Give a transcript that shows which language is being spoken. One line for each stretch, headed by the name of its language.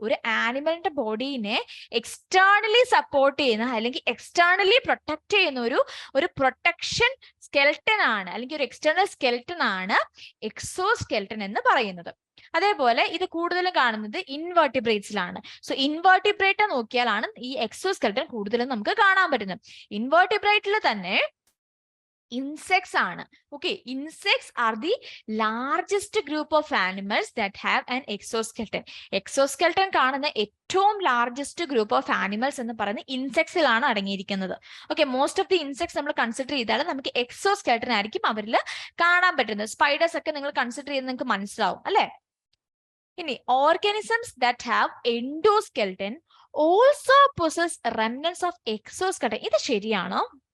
Malayalam: ഒരു ആനിമലിന്റെ ബോഡീനെ externally support ചെയ്യുന്ന അല്ലെങ്കിൽ എക്സ്റ്റേണലി പ്രൊട്ടക്ട് ചെയ്യുന്ന ഒരു പ്രൊട്ടക്ഷൻ സ്കെൽട്ടൻ ആണ്, അല്ലെങ്കിൽ ഒരു എക്സ്റ്റേണൽ സ്കെൽട്ടൻ ആണ് എക്സോസ്കെൽട്ടൻ എന്ന് പറയുന്നത്. അതേപോലെ ഇത് കൂടുതലും കാണുന്നത് ഇൻവെർട്ടിബ്രേറ്റ്സിലാണ്. സോ ഇൻവെർട്ടിബ്രേറ്റ് നോക്കിയാലാണ് ഈ എക്സോസ്കെൽട്ടൻ കൂടുതലും നമുക്ക് കാണാൻ പറ്റുന്നത്. ഇൻവെർട്ടിബ്രേറ്റിൽ തന്നെ insects ആണ്.
English: Okay, insects are the largest group of animals that have an exoskeleton.
Malayalam: Exoskeleton കാണുന്ന ഏറ്റവും ലാർജസ്റ്റ് ഗ്രൂപ്പ് ഓഫ് ആനിമൽസ് എന്ന് പറയുന്നത് ഇൻസെക്ട്സിലാണ് അടങ്ങിയിരിക്കുന്നത്. Okay, most of the insects നമ്മൾ കൺസിഡർ ചെയ്താൽ നമുക്ക് എക്സോസ്കെൽട്ടൻ ആയിരിക്കും അവരിൽ കാണാൻ പറ്റുന്നത്. സ്പൈഡേഴ്സ് ഒക്കെ നിങ്ങൾ കൺസിഡർ ചെയ്യുന്നത് നിങ്ങൾക്ക് മനസ്സിലാവും, അല്ലെ? ഇനി
English: Organisms that have endoskeleton also possess remnants of exoskeleton.
Malayalam: ഇത് ശരിയാണോ?